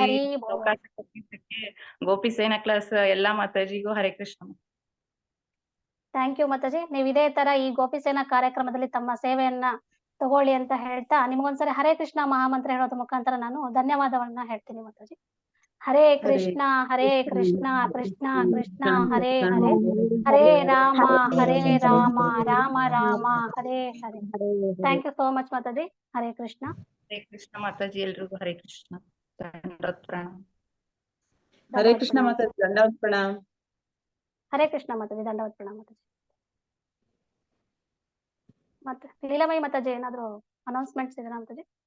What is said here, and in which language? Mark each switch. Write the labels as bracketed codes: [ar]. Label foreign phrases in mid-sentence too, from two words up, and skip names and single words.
[kn] ಅವಕಾಶ ಕೊಟ್ಟಿದ್ದಕ್ಕೆ ಗೋಪಿ ಸೇನಾ ಕ್ಲಾಸ್ ಎಲ್ಲಾ ಮಾತಾಜಿಗೂ ಹರೇ ಕೃಷ್ಣ. [en] Thank you Mataji. [kn] ನೀವು ಇದೇ ತರ ಈ ಗೋಪಿ ಸೇನಾ ಕಾರ್ಯಕ್ರಮದಲ್ಲಿ ತಮ್ಮ ಸೇವೆಯನ್ನ ತಗೊಳ್ಳಿ ಅಂತ ಹೇಳ್ತಾ ನಿಮ್ಗೊಂದ್ಸರಿ ಹರೇ ಕೃಷ್ಣ ಮಹಾಮಂತ್ರ ಹೇಳೋದ್ರ ಮುಖಾಂತರ ನಾನು ಧನ್ಯವಾದವನ್ನ ಹೇಳ್ತೀನಿ ಮಾತಾಜಿ. ಹರೇ ಕೃಷ್ಣ ಕೃಷ್ಣ ಕೃಷ್ಣ ಹರೇ ಹರೇ, ಹರೇ ರಾಮ ರಾಮ ರಾಮ ಹರೇ ಹರೇ. [en] thank you so much ಮಾತಾಜಿ. ಹರೇ ಕೃಷ್ಣ. [kn] ಹರೇ ಕೃಷ್ಣ ಮಾತಾಜಿ. ಎಲ್ರಿಗೂ ಹರೇ ಕೃಷ್ಣ. ದಂಡವತ್ ಪ್ರಣಾಮ. ಹರೇ ಕೃಷ್ಣ ಮಾತಾಜಿ. ದಂಡವತ್ ಪ್ರಣಾಮ. ಹರೇ ಕೃಷ್ಣ ಮಾತಾಜಿ. ದಂಡವತ್ ಪ್ರಣಾಮ ಮಾತಾಜಿ. ಮತ್ತೆ ಲೀಲಾಮಯಿ ಮಾತಾಜಿ ಏನಾದ್ರು ಅನೌನ್ಸ್ಮೆಂಟ್ಸ್ ಇದೆನಾ ಮಾತಾಜಿ?